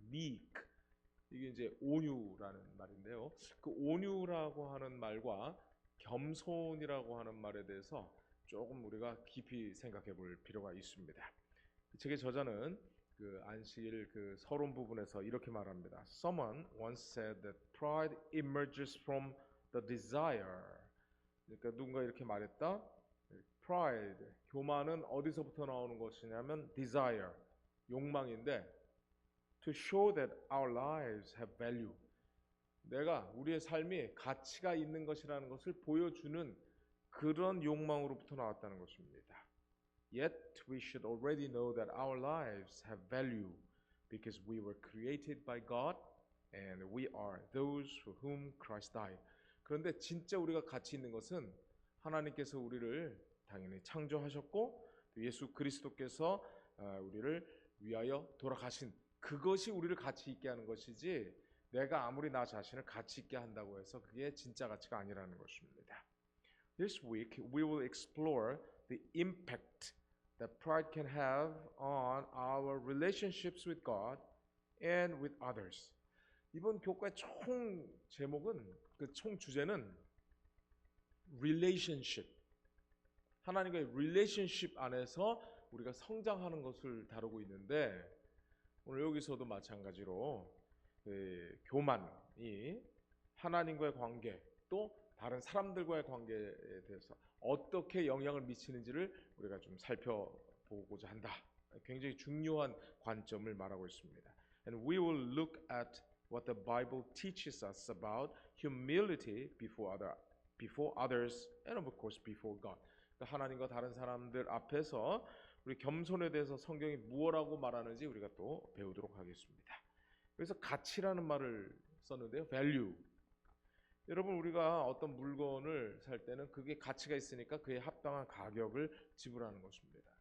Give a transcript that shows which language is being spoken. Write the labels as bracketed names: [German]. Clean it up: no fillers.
[Korean] meek, 이게 이제 온유라는 말인데요. 그 온유라고 하는 말과 겸손이라고 하는 말에 대해서 조금 우리가 깊이 생각해 볼 필요가 있습니다. 이 책의 저자는 그 안식일 그 서론 부분에서 이렇게 말합니다. [English] Someone once said that pride emerges from the desire. [Korean] 그러니까 누군가 이렇게 말했다. [English] Pride, [Korean] 교만은 어디서부터 나오는 것이냐면 [English] desire, [Korean] 욕망인데 [English] to show that our lives have value. [Korean] 내가 우리의 삶이 가치가 있는 것이라는 것을 보여주는 그런 욕망으로부터 나왔다는 것입니다. [English] Yet we should already know that our lives have value because we were created by God and we are those for whom Christ died. [Korean] 그런데 진짜 우리가 가치 있는 것은 하나님께서 우리를 당연히 창조하셨고 또 예수 그리스도께서 우리를 위하여 돌아가신 그것이 우리를 가치 있게 하는 것이지 내가 아무리 나 자신을 가치 있게 한다고 해서 그게 진짜 가치가 아니라는 것입니다. [English] This week we will explore the impact that pride can have on our relationships with God and with others. [Korean] 이번 교과의 총 제목은 그 총 주제는 relationship. 하나님과의 relationship 안에서 우리가 성장하는 것을 다루고 있는데 오늘 여기서도 마찬가지로 교만이 하나님과의 관계 또 다른 사람들과의 관계에 대해서 어떻게 영향을 미치는지를 우리가 좀 살펴보고자 한다. 굉장히 중요한 관점을 말하고 있습니다. [English] And we will look at what the Bible teaches us about humility before others and of course before God. [Korean] 하나님과 다른 사람들 앞에서 우리 겸손에 대해서 성경이 무엇라고 말하는지 우리가 또 배우도록 하겠습니다. 그래서 가치라는 말을 썼는데요. [English] value. [Korean] 여러분 우리가 어떤 물건을 살 때는 그게 가치가 있으니까 그에 합당한 가격을 지불하는 것입니다.